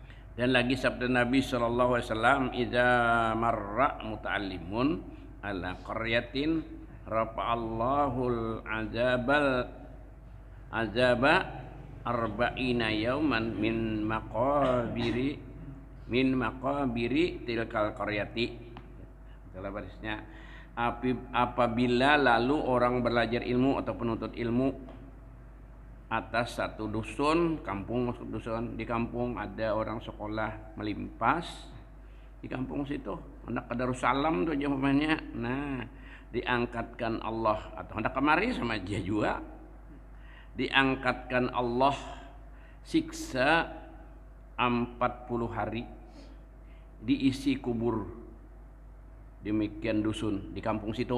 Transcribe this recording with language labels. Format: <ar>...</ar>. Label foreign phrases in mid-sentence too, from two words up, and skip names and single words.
<id>Dan lagi sabda Nabi</id> <ar>صلى الله عليه وسلم إذا مر متعلم على قرية رفع الله العذاب أربعين يوما من مقابر تلك القرية."</ar> <bjn>Dalam barisnya, apabila lalu orang belajar ilmu atau penuntut ilmu atas satu dusun, kampung, maksud dusun, di kampung ada orang sekolah melimpas, di kampung situ hendak ke Darussalam tuh aja umpamanya, nah diangkatkan Allah, atau hendak kemari sama aja juga, diangkatkan Allah siksa 40 hari, diisi kubur demikian dusun di kampung situ.</bjn>